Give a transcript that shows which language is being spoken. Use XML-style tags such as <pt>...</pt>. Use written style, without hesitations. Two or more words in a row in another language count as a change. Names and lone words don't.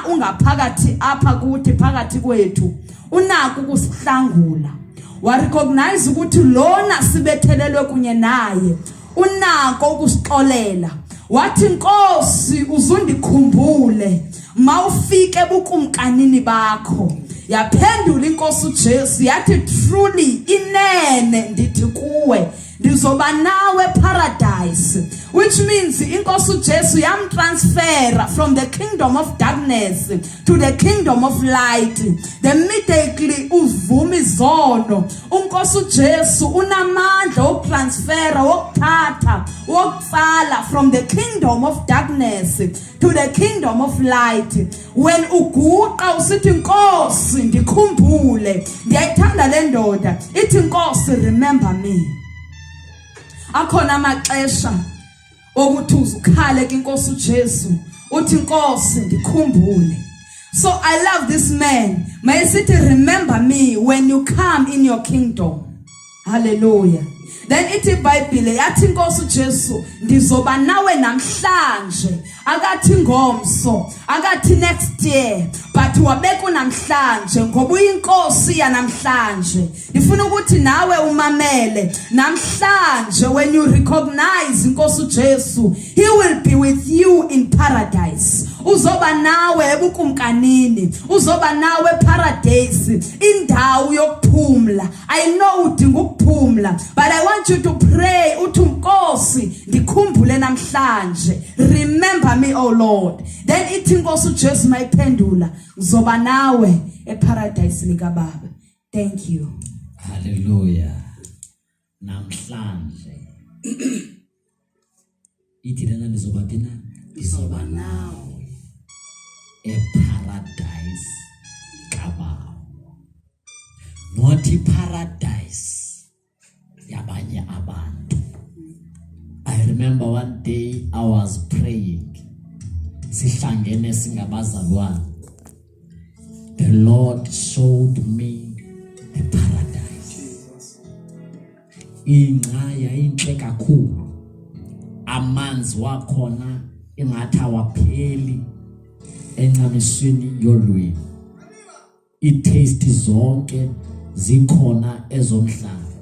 <xh>ungaphakathi apha kuthi phakathi kwethu unako ukusihlangula wa recognize ukuthi lona sibethelelwe kunye naye unako ukusixolela wathi Nkosi uzundikhumbule mawufike ebukumkanini bakho yaphendula Inkosi uJesu yathi truly inene ndithi kuwe ndizoba nawe</xh> <en>paradise which means</en> <xh>Inkosi uJesu yamtransfera</xh> <en>from the kingdom of darkness to the kingdom of light immediately</en> <xh>uvuma izono uNkosi uJesu unamandla okutransfera okuthatha wokutsala</xh> <en>from the kingdom of darkness to the kingdom of light when</en> <xh>uguqa usithi Nkosi ndikhumbule ndiyayithanda le ndoda ithi Nkosi</xh> <en>remember me</en> <xh>akhona amaxesha okuthi uzukhale kuNkosi uJesu uthi Nkosi ndikhumbule</xh> <en>so I love this man mayisithi remember me when you come in your kingdom hallelujah</en> <xh>then ithi iBhayibhile yathi Inkosi uJesu ndizoba nawe namhlanje akathi ngomso akathi</xh> <en>next year</en> <xh>but wabeka namhlanje ngoba uyinkosi yanamhlanje ifuna ukuthi nawe umamele namhlanje</xh> <en>when you recognize</en> <xh>Inkosi uJesu</xh> <en>he will be with you in paradise</en> <xh>uzoba nawe ebukumkanini uzoba nawe paradise indawo yokuphumla</xh> <en>I know</en> <xh>udinga ukuphumla</xh> <en>but I want you to pray</en> <xh>uthi Nkosi ndikhumbule namhlanje</xh> <en>remember me oh Lord</en> <xh>then ithi Inkosi uJesu mayiphendula uzoba nawe eparadise likaBaba</xh> <en>thank you</en> <xh>hallelujah namhlanje ithi lena ndizoba thina ndizoba nawe eparadise kaBaba</xh> <en>not paradise</en> <xh>yabanye abantu</xh> <en>I remember one day I was praying</en> <xh>sihlangene singabazalwane</xh> <en>the Lord showed me a paradise</en> <xh>ingaya inhle kakhulu amanzi wakhona engathi awapheli encamisweni yolwimi itaste zonke zikhona ezomhlaba</xh>